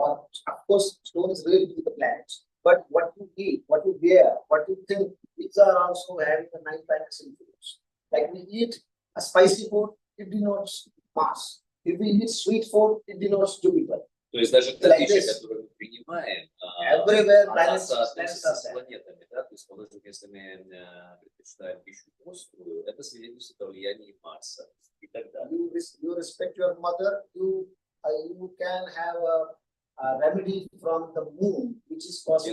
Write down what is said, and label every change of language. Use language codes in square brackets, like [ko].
[en] Or, of course, stones really the planet. But what you eat, what you wear, what you think, these are also having a nice balance influence. Like we eat a spicy food, it denotes Mars. If we eat sweet food, it denotes Jupiter. [ru] То есть даже та пища, которую мы принимаем, она соотносится с планетами, да? То есть, положим, если мы предпочитаем пищу острую, это свидетельствует о влиянии Марса и так далее. [en] You respect your mother, you can have a remedy from the moon, which is causing